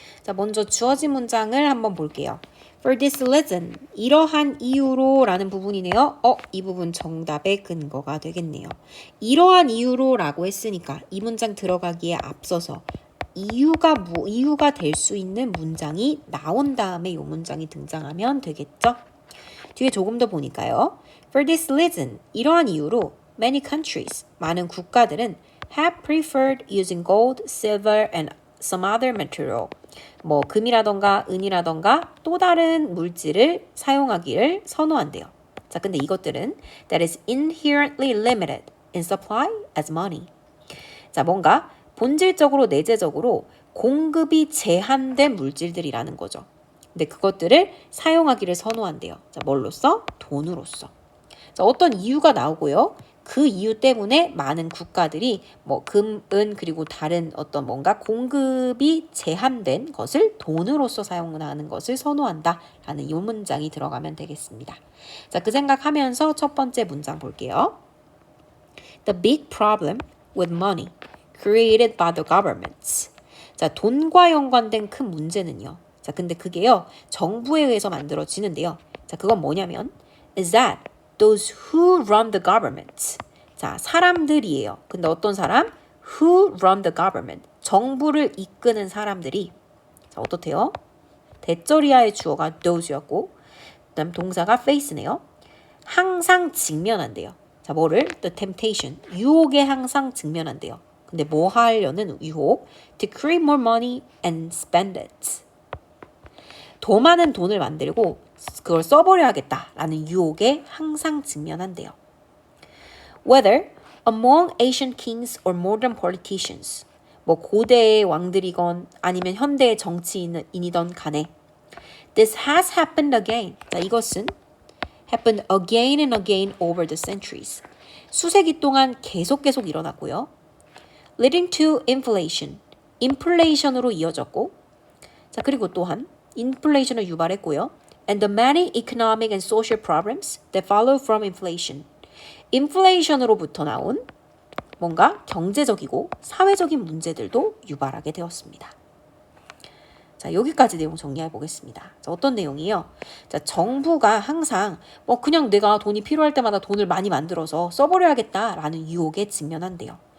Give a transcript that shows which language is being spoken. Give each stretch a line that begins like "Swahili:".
Korean: 자, 먼저 주어진 문장을 한번 볼게요.
English: For this reason,
Korean: 이러한 이유로 라는 부분이네요. 이 부분 정답의 근거가 되겠네요. 이러한 이유로 라고 했으니까 이 문장 들어가기에 앞서서 이유가 될 수 있는 문장이 나온 다음에 이 문장이 등장하면 되겠죠? 뒤에 조금 더 보니까요.
English: For this reason,
Korean: 이러한 이유로
English: many countries,
Korean: 많은 국가들은
English: have preferred using gold, silver, and some other material.
Korean: 뭐 금이라던가 은이라던가 또 다른 물질을 사용하기를 선호한대요. 자, 근데 이것들은
English: that is inherently limited in supply as money.
Korean: 자, 뭔가 본질적으로 내재적으로 공급이 제한된 물질들이라는 거죠. 근데 그것들을 사용하기를 선호한대요. 자, 뭘로써? 돈으로써. 자, 어떤 이유가 나오고요. 그 이유 때문에 많은 국가들이 뭐 금, 은 그리고 다른 어떤 뭔가 공급이 제한된 것을 돈으로서 사용하는 것을 선호한다라는 이 문장이 들어가면 되겠습니다. 자, 그 생각하면서 첫 번째 문장 볼게요.
English: The big problem with money created by the governments.
Korean: 자, 돈과 연관된 큰 문제는요. 자, 근데 그게요. 정부에 의해서 만들어지는데요. 자, 그건 뭐냐면
English: is that those who run the government.
Korean: 자, 사람들이에요. 근데 어떤 사람?
English: Who run the government.
Korean: 정부를 이끄는 사람들이 자, 어떻대요? 대절이하의 주어가 those였고 그다음 동사가 face네요. 항상 직면한대요. 자, 뭐를?
English: The temptation.
Korean: 유혹에 항상 직면한대요. 근데 뭐 하려는 유혹?
English: To create more money and spend it.
Korean: 더 많은 돈을 만들고 그걸 써버려야겠다라는 유혹에 항상 직면한대요.
English: Whether among ancient kings or modern politicians,
Korean: 뭐 고대의 왕들이건 아니면 현대의 정치인이던 간에
English: This has happened again.
Korean: 자, 이것은
English: happened again and again over the centuries.
Korean: 수세기 동안 계속 일어났고요.
English: Leading to inflation.
Korean: 인플레이션으로 이어졌고 자, 그리고 또한 인플레이션을 유발했고요.
English: And the many economic and social problems that follow from inflation.
Korean: 인플레이션으로부터 나온 뭔가 경제적이고 사회적인 문제들도 유발하게 되었습니다. 자, 여기까지 내용 정리해 보겠습니다. 자, 어떤 내용이요? 자, 정부가 항상 뭐 그냥 내가 돈이 필요할 때마다 돈을 많이 만들어서 써버려야겠다라는 유혹에 직면한대요.